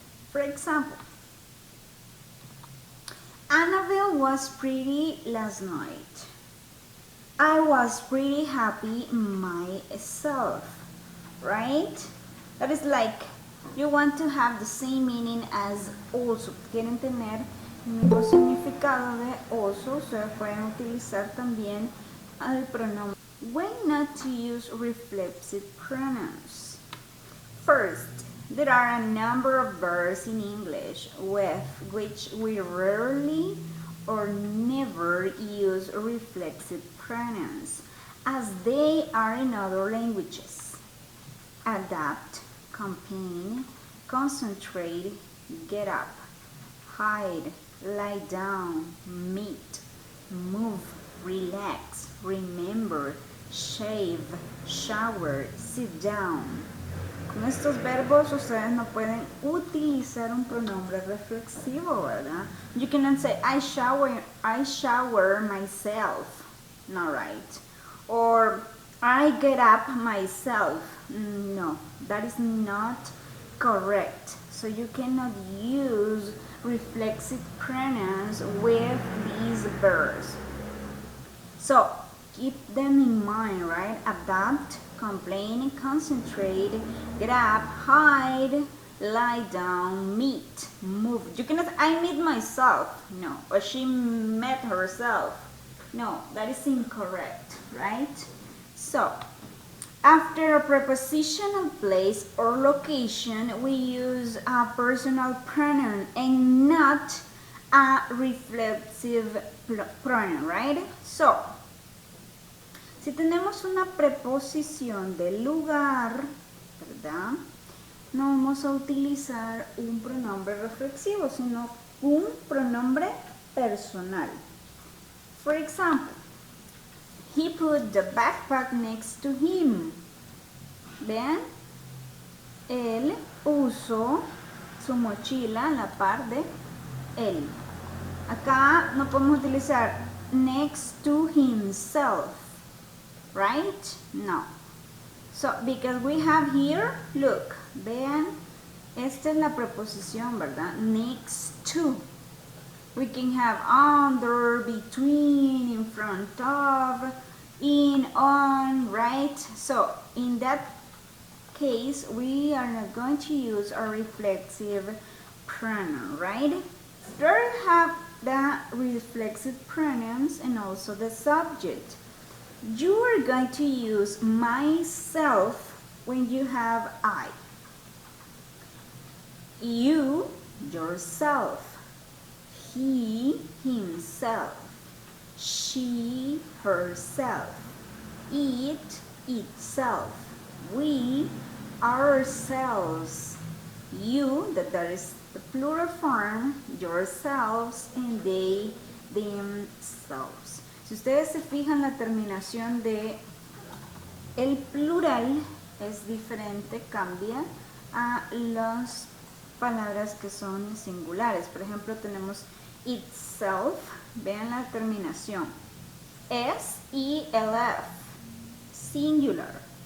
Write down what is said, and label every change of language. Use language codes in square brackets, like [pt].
[en] For example, Annabelle was pretty last night. I was pretty happy myself, right? That is like you want to have the same meaning as also. [es] Quieren tener el mismo significado de also. Ustedes pueden utilizar también el pronombre. [en] When not to use reflexive pronouns. First, there are a number of verbs in English with which we rarely or never use reflexive pronouns, as they are in other languages. Adapt, campaign, concentrate, get up, hide, lie down, meet, move, relax, remember, shave, shower, sit down. [es] Con estos verbos ustedes no pueden utilizar un pronombre reflexivo, ¿verdad? [en] You cannot say I shower myself, not right. Or I get up myself. No, that is not correct. So you cannot use reflexive pronouns with these verbs. So keep them in mind, right? Adapt, complain, concentrate, get up, hide, lie down, meet, move. You cannot, I meet myself. No. Or she met herself. No, that is incorrect, right? So, after a prepositional place or location, we use a personal pronoun and not a reflexive pronoun, right? [es] So, si tenemos una preposición de lugar, ¿verdad? No vamos a utilizar un pronombre reflexivo, sino un pronombre personal. [en] For example, he put the backpack next to him. [es] Vean, él puso su mochila a la par de él. Acá no podemos utilizar next to himself, right? No. [en] So, because we have here, look, [es] vean, esta es la preposición, ¿verdad? [en] Next to. We can have under, between, in front of, in, on, right? So, in that case, we are not going to use a reflexive pronoun, right? There we have the reflexive pronouns and also the subject. You are going to use myself when you have I. You, yourself. He, himself. She, herself. It, itself. We, ourselves. You, that is the plural form, yourselves, and they, themselves. [es] Si ustedes se fijan, la terminación de el plural es diferente, cambia a las palabras que son singulares. Por ejemplo, tenemos itself, vean la terminación, S-E-L-F, singular.